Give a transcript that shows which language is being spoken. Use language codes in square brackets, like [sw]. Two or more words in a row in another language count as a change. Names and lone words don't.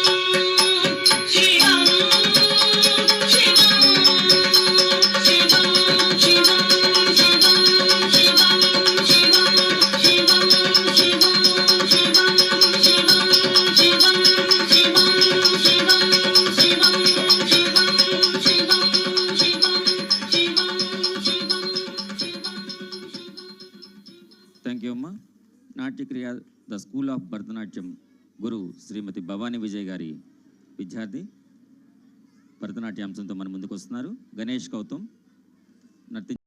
[sa] शिवं शिवं शिवं शिवं शिवं शिवं शिवं शिवं शिवं शिवं शिवं शिवं शिवं शिवं शिवं शिवं शिवं शिवं [en] thank you అమ్మా. [te] నాట్యక్రియ ద స్కూల్ ఆఫ్ భరతనాట్యం గురు శ్రీమతి భవానీ విజయ్ గారి విద్యార్థి భరతనాట్యాంశంతో మన ముందుకు వస్తున్నారు. గణేష్ గౌతమ్ నర్తి